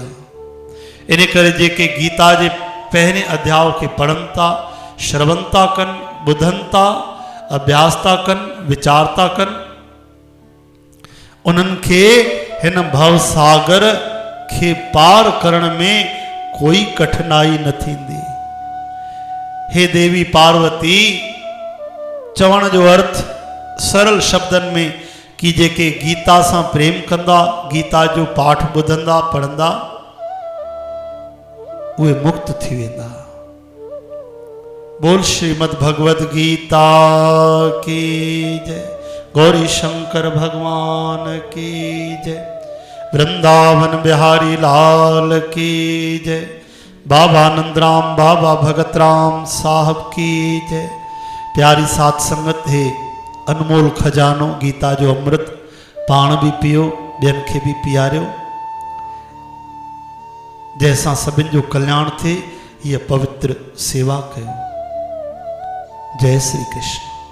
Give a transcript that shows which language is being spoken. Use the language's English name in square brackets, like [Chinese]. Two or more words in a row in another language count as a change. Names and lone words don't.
[Sindhi] इन करे जेके गीता जे पहिरें अध्याय खे पढ़नि था, श्रवण था कनि, ॿुधनि था, अभ्यास था कनि, वीचार था कनि, उन्हनि खे हिन भवसागर खे पार करण में कोई कठिनाई न थींदी। हे देवी पार्वती, चवण जो अर्थ सरल शब्दनि में कि जेके गीता सां प्रेम कंदा, गीता जो पाठ ॿुधंदा पढ़ंदा, उहे मुक्त थी वेंदा। [Hindi] बोल श्रीमद् भगवद गीता की जय। गौरी शंकर भगवान की जय। वृंदावन बिहारी लाल की जय। बाबा नंदराम बाबा भगत राम साहब की जय। [Sindhi] प्यारी साथ संगत है, अनमोल खजानो गीता जो अमृत पाण भी पियो, ॿियनि खे भी पियारियो, जैसा सभिनि जो कल्याण थे। ये पवित्र सेवा कयो। [Hindi] जय श्री कृष्ण।